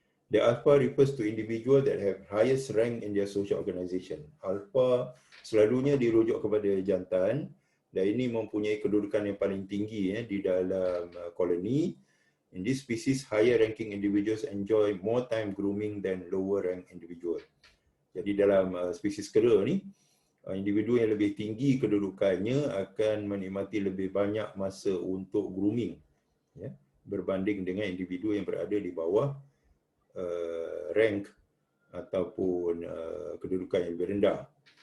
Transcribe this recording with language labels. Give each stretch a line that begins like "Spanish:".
English: The alpha refers to individual that have highest rank in their social organization.
Malay: Alpha selalunya dirujuk kepada jantan, dan ini mempunyai kedudukan yang paling tinggi di dalam koloni.
English: In this species, higher ranking individuals enjoy more time grooming than lower rank individual.
Malay: Jadi dalam spesies kera ni, individu yang lebih tinggi kedudukannya akan menikmati lebih banyak masa untuk grooming, berbanding dengan individu yang berada di bawah rank ataupun kedudukan yang lebih rendah.